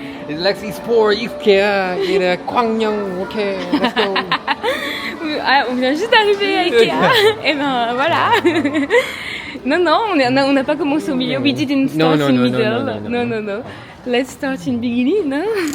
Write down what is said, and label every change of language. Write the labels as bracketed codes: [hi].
[en] It's for Ikea in Gwangyang. Okay, let's go. [fr] Ah, on vient juste d'arriver à Ikea. Et ben voilà. Non, on n'a pas commencé au milieu. [en] We didn't start in middle. No. Let's start in beginning, non?